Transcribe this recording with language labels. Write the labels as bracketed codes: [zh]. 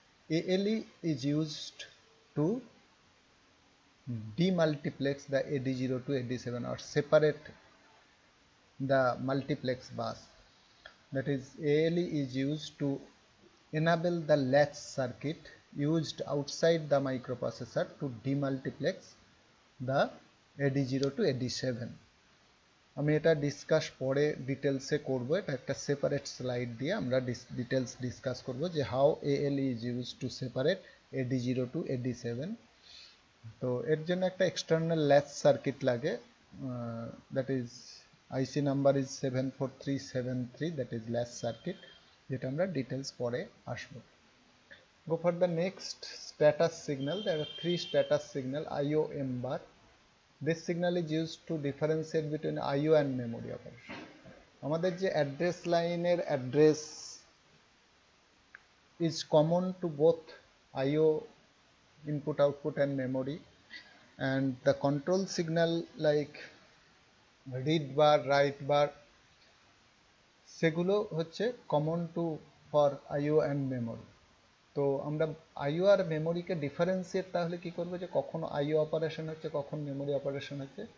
[en] ALE is used to demultiplex the AD0 to AD7 or separate the multiplex bus. That is, ALE is used to enable the latch circuit used outside the microprocessor to demultiplex the AD0 to AD7, [bn] আমি এটা discuss পরে ডিটেলসে করব, এটা একটা separate slide দিয়ে আমরা details discuss করব যে [en] How ALE is use to separate AD0 to AD7। [bn] তো এর জন্য একটা এক্সটার্নাল ল্যাচ সার্কিট লাগে, [en] that is IC number is 74373, that is latch circuit, [bn] যেটা আমরা ডিটেলস পরে আসবো। [en] Go for the next status signal. There are three status signal IO M bar. This signal is used to differentiate between IO and memory operation. [bn] আমাদের যে address লাইনের address [en] is common to both IO input output and memory, and the control signal like read bar, write bar, [bn] সেগুলো হচ্ছে [en] Common to for IO and memory। [bn] তো আমরা আইও আর মেমোরিকে differentiate তাহলে কি করবো, যে কখন আইও অপারেশন হচ্ছে কখন মেমোরি অপারেশন হচ্ছে।